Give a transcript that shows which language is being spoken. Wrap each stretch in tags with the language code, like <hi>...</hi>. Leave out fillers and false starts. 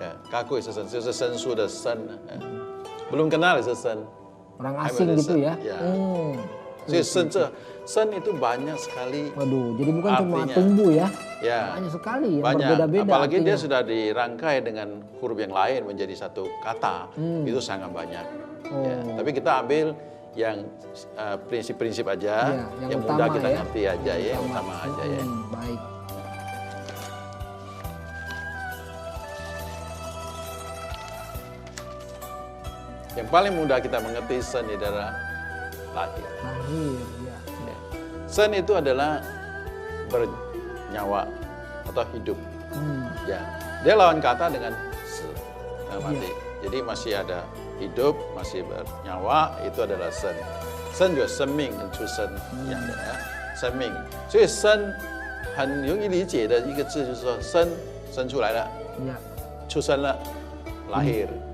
<id>kaku</id> <zh>也是生，就是生疏的生。</zh> <id>belum kenal</id> <zh>也是生。</zh> <id>Orang asing gitu ya. Jadi sen itu banyak sekali. Waduh, jadi bukan cuma tumbuh ya. Ya. Banyak sekali yang banyak. berbeda-beda. Apalagi artinya. dia sudah dirangkai dengan huruf yang lain menjadi satu kata. Itu sangat banyak. Ya. Tapi kita ambil yang prinsip-prinsip aja, ya, yang mudah kita ngerti aja ya, yang utama aja ya. Baik. Yang paling mudah kita mengerti sen adalah lahir. Lahir, ya. Sen itu adalah bernyawa atau hidup. Ya, dia lawan kata dengan se, mati. Jadi masih ada hidup, masih bernyawa, itu adalah sen.</id> <zh>Sen 就是生命跟出生一样的生命，所以生很容易理解的一个字就是说生出来了，出生了，</zh> <id>lahir。</id>